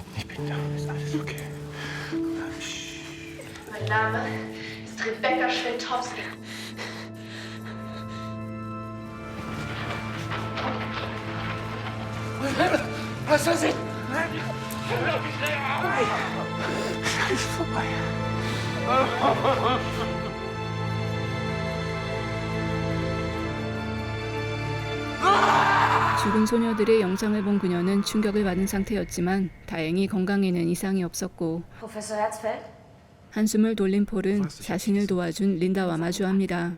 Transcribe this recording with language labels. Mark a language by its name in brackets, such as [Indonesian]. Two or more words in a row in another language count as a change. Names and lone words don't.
[German] Mein Name ist Rebecca Schwintowski. Was ist das? Alles vorbei. [Korean] 죽은 소녀들의 영상을 본 그녀는 충격을 받은 상태였지만 다행히 건강에는 이상이 없었고 [German] Professor Herzfeld? [Korean] 한숨을 돌린 폴은 자신을 도와준 린다와 마주합니다.